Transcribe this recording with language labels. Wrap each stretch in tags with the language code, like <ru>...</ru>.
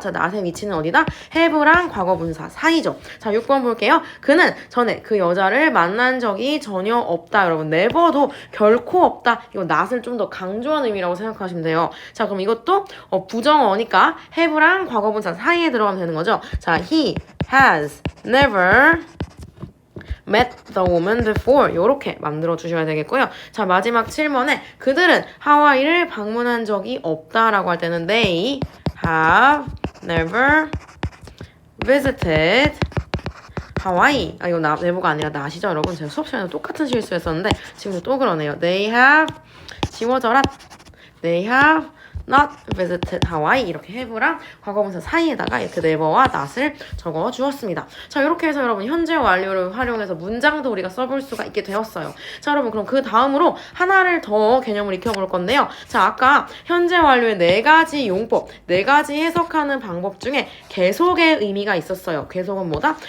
<ko>자, not의 위치는 어디다? have랑 과거분사 사이죠. 자, 6번 볼게요. 그는 전에 그 여자를 만난 적이 전혀 없다. 여러분 never도 결코 없다. 이거 not을 좀 더 강조한 의미라고 생각하시면 돼요. 자, 그럼 이것도 부정어니까 have랑 과거분사 사이에 들어가면 되는 거죠. 자,</ko> <en>he has never met the woman before</en> <ko>이렇게 만들어 주셔야 되겠고요. 자, 마지막 7번에 그들은 하와이를 방문한 적이 없다라고 할 때는</ko> <en>they have never</en> <ko>visited 하와이. 아, 이거 내부가 아니라 나시죠, 여러분? 제가 수업 시간에 똑같은 실수했었는데 지금도 또 그러네요.</ko> <en>They have</en> <ko>지워져라.</ko> <en>They have not visited Hawaii.</en> <ko>이렇게 have랑 과거분사 사이에다가 이렇게 never와 not을 적어 주었습니다. 자, 이렇게 해서 여러분 현재 완료를 활용해서 문장도 우리가 써볼 수가 있게 되었어요. 자, 여러분 그럼 그 다음으로 하나를 더 개념을 익혀볼 건데요. 자, 아까 현재 완료의 4가지 용법, 4가지 해석하는 방법 중에 계속의 의미가 있었어요. 계속은 뭐다?</ko>